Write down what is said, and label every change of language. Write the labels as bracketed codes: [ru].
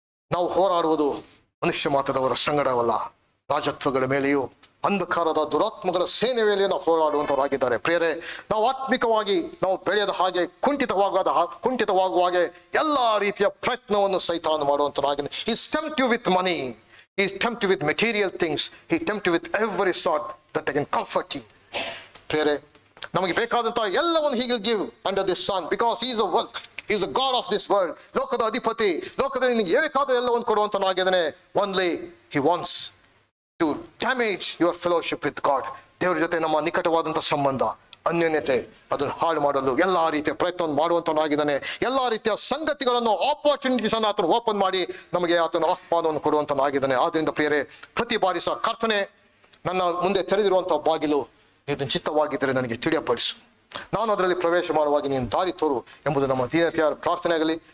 [kn] ನಾವು ಹೋರಾಡುವುದು ಮನುಷ್ಯ ಮಾತ್ರದವರ ಸಂಗಡವಲ್ಲ, ರಾಜತ್ವಗಳ ಮೇಲೆಯೂ ಅಂಧಕಾರದ ದುರಾತ್ಮಗಳ ಸೇನೆ ಮೇಲೆ ನಾವು ಹೋರಾಡುವಂತವರಾಗಿದ್ದಾರೆ. ಪ್ರಿಯರೇ, ನಾವು ಆತ್ಮಿಕವಾಗಿ ನಾವು ಬೆಳೆಯದ ಹಾಗೆ ಕುಂಠಿತವಾಗುವ ಹಾಗೆ ಎಲ್ಲಾ ರೀತಿಯ ಪ್ರಯತ್ನವನ್ನು ಸೈತಾನ ಮಾಡುವಂತರಾಗಿದೆ. [en] He tempt you with money, he tempt you with material things, he tempt you with every sort that they can comfort you. [kn] ಪ್ರಿಯರೇ, ನಮಗೆ ಬೇಕಾದಂತಹ ಎಲ್ಲವನ್ನು [en] he will give under this sun because he is a work, he is the God of this world. [kn] ಲೋಕದ ಅಧಿಪತಿ, ಲೋಕದಲ್ಲಿ ನಿನಗೆ ಬೇಕಾದ ಎಲ್ಲವನ್ನು ಕೊಡುವಂತನಾಗಿದ್ದಾನೆ. [en] Only he wants to damage your fellowship with God. [kn] ದೇವರ ಜೊತೆ ನಮ್ಮ ನಿಕಟವಾದಂಥ ಸಂಬಂಧ, ಅನ್ಯೋನ್ಯತೆ, ಅದನ್ನು ಹಾಳು ಮಾಡಲು ಎಲ್ಲಾ ರೀತಿಯ ಪ್ರಯತ್ನವನ್ನು ಮಾಡುವಂತನಾಗಿದ್ದಾನೆ. ಎಲ್ಲಾ ರೀತಿಯ ಸಂಗತಿಗಳನ್ನು, ಆಪರ್ಚುನಿಟೀಸ್ ಅನ್ನು ಆತನು ಓಪನ್ ಮಾಡಿ ನಮಗೆ ಆತನ ಆಹ್ವಾನವನ್ನು ಕೊಡುವಂತನಾಗಿದ್ದಾನೆ. ಆದ್ರಿಂದ ಪ್ರಿಯರೇ, ಪ್ರತಿ ಬಾರಿ ಸಹ ಕರ್ತನೆ, ನನ್ನ ಮುಂದೆ ತೆರೆದಿರುವಂತಹ ಬಾಗಿಲು ಇದನ್ನು ಚಿತ್ತವಾಗಿದ್ದರೆ ನನಗೆ ತಿಳಿಯಪಡಿಸು, ನಾನು ಅದರಲ್ಲಿ ಪ್ರವೇಶ ಮಾಡುವಾಗ ನೀನು ದಾರಿ ತೋರು ಎಂಬುದು ನಮ್ಮ ದೀನತೆಯ ಪ್ರಾರ್ಥನೆ ಆಗಲಿ.